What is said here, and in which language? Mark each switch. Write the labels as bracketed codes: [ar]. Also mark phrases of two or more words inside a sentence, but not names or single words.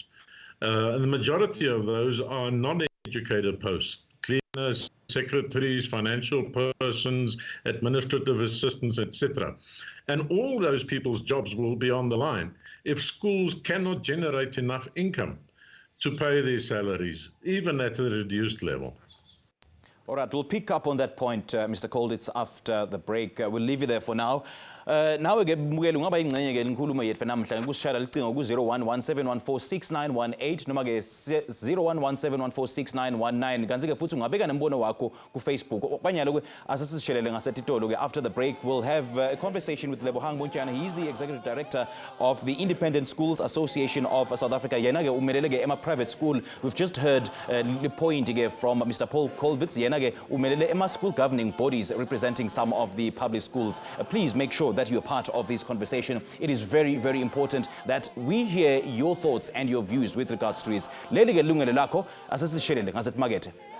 [en] And the majority of those are non-educator posts: cleaners, secretaries, financial persons, administrative assistants, etc. And all those people's jobs will be on the line if schools cannot generate enough income to pay their salaries, even at a reduced level. All right, we'll pick up on that point, Mr. Colditz, after the break. We'll leave you there for now. [zu] Nawe-ke Mbukeli ungaba ingxenye-ke inkulumo yethu namhlanje kusishayela licingo ku-0117146918 noma-ke 0117146919. Kanti-ke futhi ungabeka nembono wakho ku-Facebook. Kwanyalo-ke asesisishelele ngasetitolo-ke. [en] After the break, we'll have a conversation with Lebohang Montjane. He's the Executive Director of the Independent Schools Association of South Africa. [zu] Yena-ke umelele-ke ema-private school. [en] We've just heard the point from Mr. [zu] Paul Colvitz. Yena-ke umelele ema- [en] school governing bodies representing some of the public schools. Please make sure that you're part of this conversation. It is very, very important that we hear your thoughts and your views with regards to this. [zu] Yilungelo Lakho asesishelele ngasethi makethe.